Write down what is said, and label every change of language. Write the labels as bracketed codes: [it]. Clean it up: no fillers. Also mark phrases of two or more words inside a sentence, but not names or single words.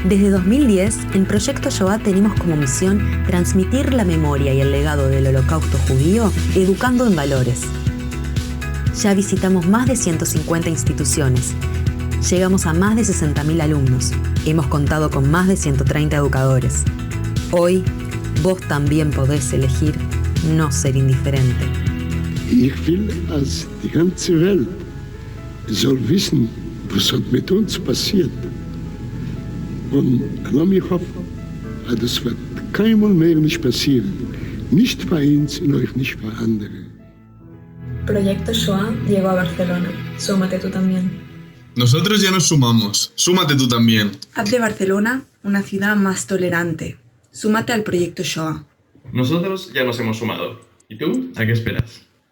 [es] Desde 2010, en Proyecto Shoah tenemos como misión transmitir la memoria y el legado del Holocausto judío educando en valores. Ya visitamos más de 150 instituciones. Llegamos a más de 60.000 alumnos. Hemos contado con más de 130 educadores. Hoy, vos también podés elegir no ser indiferente. [de] Ich will, als die ganze Welt soll wissen, was mit uns passiert. Und lass mich hoffen, das wird keinmal mehr nicht passieren. Nicht bei uns und auch nicht bei anderen. [es] Proyecto Shoah llegó a Barcelona. Súmate tú también. Nosotros ya nos sumamos. Súmate tú también. Haz de Barcelona una ciudad más tolerante. Súmate al Proyecto Shoah. Nosotros ya nos hemos sumado. ¿Y tú? ¿A qué esperas?